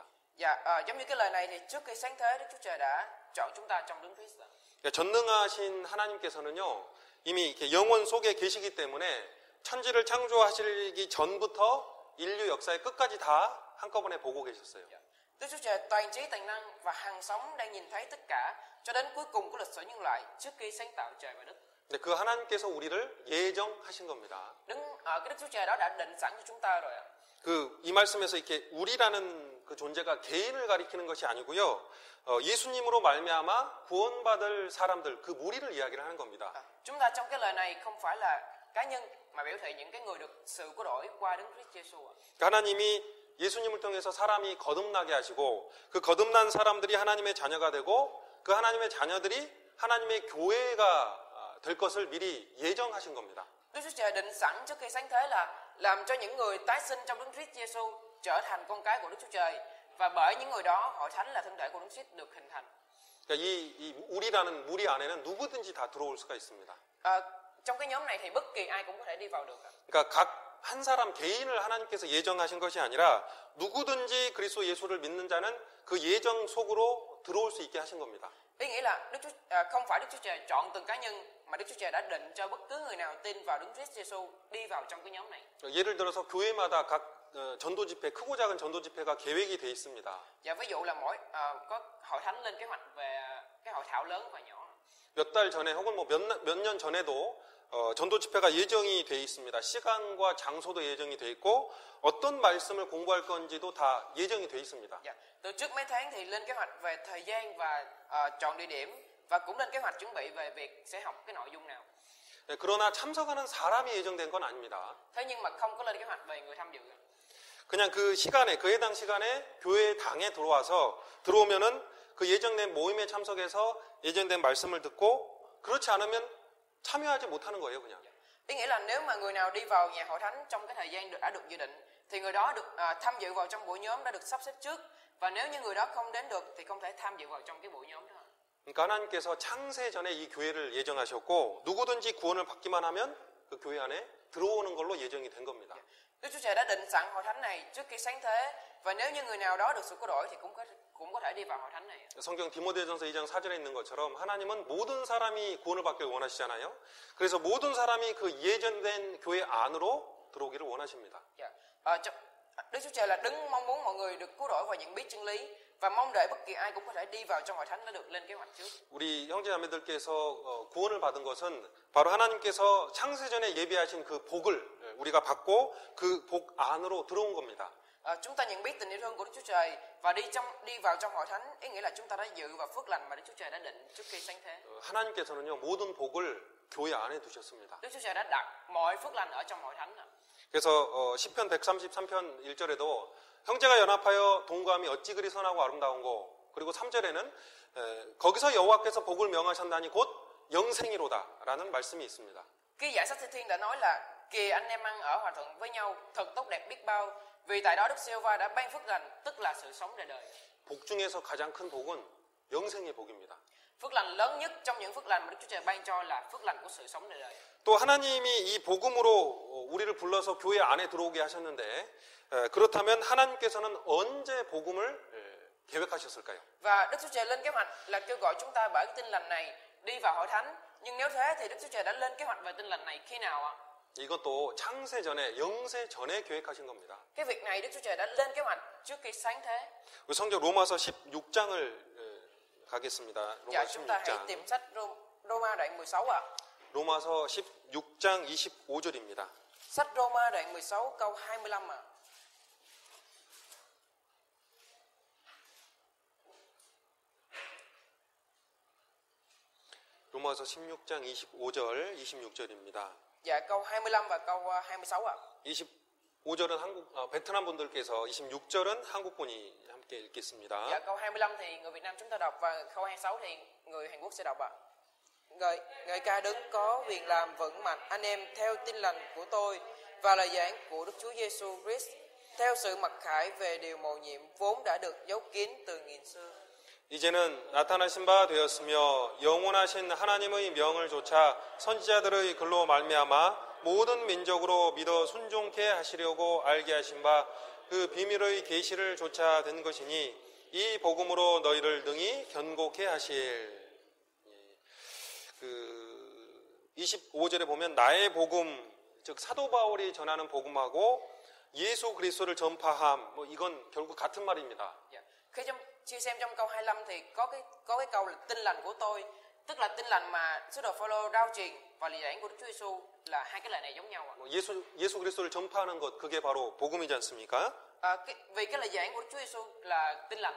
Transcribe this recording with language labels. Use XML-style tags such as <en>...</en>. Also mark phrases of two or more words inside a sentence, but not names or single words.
<vi>Dạ, giống như cái lời này thì trước khi sáng thế Đức Chúa Trời đã chọn chúng ta trong Đấng Christ.</vi> <ko>그러니까 전능하신 하나님께서는요 이미 이렇게 영원 속에 계시기 때문에 천지를 창조하시기 전부터 인류 역사의 끝까지 다 한꺼번에 보고 계셨어요.</ko> <vi>Đức Chúa Trời toàn trí toàn năng và hằng sống đang nhìn thấy tất cả cho đến cuối cùng của lịch sử nhân loại trước khi sáng tạo trời và đất.</vi> <ko>그 하나님께서 우리를 예정하신 겁니다.</ko> <vi>Cái Đức Chúa Trời đó đã định sẵn cho chúng ta rồi ạ.</vi> <ko>이 말씀에서 이렇게 우리라는 그 존재가 개인을 가리키는 것이 아니고요. 예수님으로 말미암아 구원받을 사람들 그 무리를 이야기를 하는 겁니다.</ko> <vi>Chúng ta trong cái lời này không phải là cá nhân mà biểu thị những cái người được sự cứu rỗi qua Đấng Christ Giêsu.</vi> <ko>하나님이 예수님을 통해서 사람이 거듭나게 하시고 그 거듭난 사람들이 하나님의 자녀가 되고 그 하나님의 자녀들이 하나님의 교회가 될 것을 미리 예정하신 겁니다.</ko> <vi>Đức Chúa Trời định sẵn trước khi sáng thế là làm cho những người tái sinh trong Đấng Christ Giêsu trở thành con cái của Đức Chúa Trời và bởi những người đó hội thánh là thân thể của Đấng Christ được hình thành.</vi> <ko>그러니까 이 우리라는 무리 안에는 누구든지 다 들어올 수가 있습니다.</ko> <vi>Trong cái nhóm này thì bất kỳ ai cũng có thể đi vào được.</vi> <ko>그러니까 각 한 사람 개인을 하나님께서 예정하신 것이 아니라 누구든지 그리스도 예수를 믿는 자는 그 예정 속으로 들어올 수 있게 하신 겁니다.</ko> <vi>Ý nghĩa là không phải Đức Chúa Trời chọn từng cá nhân, mà Đức Chúa Trời đã định cho bất cứ người nào tin vào Đấng Christ Giêsu đi vào trong cái nhóm này.</vi> <ko>예를 들어서 교회마다 각 전도 집회, 크고 작은 전도 집회가 계획이 돼 있습니다.</ko> <vi>Và ví dụ là có hội thánh lên kế hoạch về cái hội thảo lớn và nhỏ.</vi> <ko>몇 달 전에 혹은 뭐 몇 년 전에도 전도 집회가 예정이 돼 있습니다. 시간과 장소도 예정이 돼 있고 어떤 말씀을 공부할 건지도 다 예정이 돼 있습니다.</ko> <vi>Từ trước mấy tháng thì lên kế hoạch về thời gian và chọn địa điểm và cũng lên kế hoạch chuẩn bị về việc sẽ học cái nội dung nào.</vi> <ko>네, 그러나 참석하는 사람이 예정된 건 아닙니다.</ko> <vi>Thế nhưng mà không có lên kế hoạch về người tham dự.</vi> <ko>그냥 그 시간에 그 해당 시간에 교회 당에 들어오면은 그 예정된 모임에 참석해서 예정된 말씀을 듣고 그렇지 않으면 참여하지 못하는 거예요, 그냥.</ko> <vi>Ý nghĩa là nếu mà người nào đi vào nhà hội thánh trong cái thời gian đã được dự định thì người đó được tham dự vào trong buổi nhóm đã được sắp xếp trước, và nếu như người đó không đến được thì không thể tham dự vào trong cái buổi nhóm đó.</vi> <ko>그러니까 하나님께서 창세 전에 이 교회를 예정하셨고 누구든지 구원을 받기만 하면 그 교회 안에 들어오는 걸로 예정이 된 겁니다.</ko> <vi>Đức Chúa Trời đã định sẵn hội thánh này trước khi sáng thế, và nếu như người nào đó được sự cứu rỗi thì cũng có thể đi vào hội thánh này.</vi> <ko>성경 디모데전서 2장 4절에 있는 것처럼 하나님은 모든 사람이 구원을 받길 원하시잖아요. 그래서 모든 사람이 그 예정된 교회 안으로 들어오기를 원하십니다.</ko> <vi>Đức Chúa Trời là đấng mong muốn mọi người được cứu rỗi và nhận biết chân lý, và mong đợi bất kỳ ai cũng có thể đi vào trong hội thánh đã được lên kế hoạch trước.</vi> <ko>우리 형제자매들께서 구원을 받은 것은 바로 하나님께서 창세전에 예비하신 그 복을 우리가 받고 그 복 안으로 들어온 겁니다.</ko> <vi>Chúng ta nhận biết tình yêu thương của Đức Chúa Trời và đi vào trong hội thánh, ý nghĩa là chúng ta đã dự vào phước lành mà Đức Chúa Trời đã định trước khi sáng thế.</vi> <ko>하나님께서는요 모든 복을 교회 안에 두셨습니다.</ko> <vi>Đức Chúa Trời đã đặt mọi phước lành ở trong hội thánh.</vi> <ko>그래서 시편 133편 1절에도 형제가 연합하여 동거함이 어찌 그리 선하고 아름다운고, 그리고 3절에는 거기서 여호와께서 복을 명하셨나니 곧 영생이로다라는 말씀이 있습니다.</ko> <vi>Cái giải sách Thi Thiên đã nói là kìa anh em ăn ở hòa thuận với nhau thật tốt đẹp biết bao, vì tại đó Đức Giê-hô-va đã ban phước lành, tức là sự sống đời đời.</vi> <ko>복 중에서 가장 큰 복은 영생의 복입니다.</ko> <vi>Phước lành lớn nhất trong những phước lành mà Đức Chúa Trời ban cho là phước lành của sự sống đời đời.</vi> <ko>또 하나님이 이 복음으로 우리를 불러서 교회 안에 들어오게 하셨는데 그렇다면 하나님께서는 언제 복음을 계획하셨을까요?</ko> <vi>Và Đức Chúa Trời lên kế hoạch là kêu gọi chúng ta bởi cái tin lành này đi vào hội thánh. Nhưng nếu thế thì Đức Chúa Trời đã lên kế hoạch về tin lành này khi nào ạ?</vi> <ko>이것도 창세 전에, 영세 전에 계획하신 겁니다.</ko> <vi>Cái việc này Đức Chúa Trời đã lên kế hoạch trước khi sáng thế.</vi> <ko>우리 성경 로마서 16장을 가겠습니다.</ko> <vi>Dạ,</vi> <ko>로마</ko> <vi>chúng ta hãy</vi> <ko>16장.</ko> <vi>tìm sách Roma đoạn 16 ạ.</vi> <ko>로마서 16장 25절입니다.</ko> <vi>Sách Roma đoạn 16 câu 25 ạ.</vi> <ko>로마서 16장 25절, 26절입니다.</ko> <vi>Dạ, câu 25 và câu 26 ạ.</vi> <ko>25절은 베트남 분들께서, 26절은 한국 분이 함께 읽겠습니다.</ko> <vi>Dạ, câu 25 thì người Việt Nam chúng ta đọc, và câu 26 thì người Hàn Quốc sẽ đọc ạ. Ngợi ca đấng có quyền làm vững mạnh anh em theo tin lành của tôi và lời giảng của Đức Chúa Giêsu Christ, theo sự mặc khải về điều mầu nhiệm vốn đã được giấu kín từ nghìn xưa.</vi> <ko>이제는 나타나신 바 되었으며 영원하신 하나님의 명을 조차 선지자들의 글로 말미암아 모든 민족으로 믿어 순종케 하시려고 알게 하신 바 그 비밀의 계시를 조차 된 것이니 이 복음으로 너희를 능히 견고케 하실. 25절에 보면 나의 복음, 즉 사도 바울이 전하는 복음하고 예수 그리스도를 전파함, 뭐 이건 결국 같은 말입니다.</ko> <vi>Khi chia xem trong câu 25 thì có cái câu là tin lành của tôi, tức là tin lành mà sứ đồ Phaolô rao truyền và lời giảng của Đức Chúa Giêsu, là hai cái lời này giống nhau.</vi> <ko>예수 그리스도를 전파하는 것, 그게 바로 복음이지 않습니까?</ko> <vi>Vì cái lời giảng của Đức Chúa Giêsu là tin lành.</vi>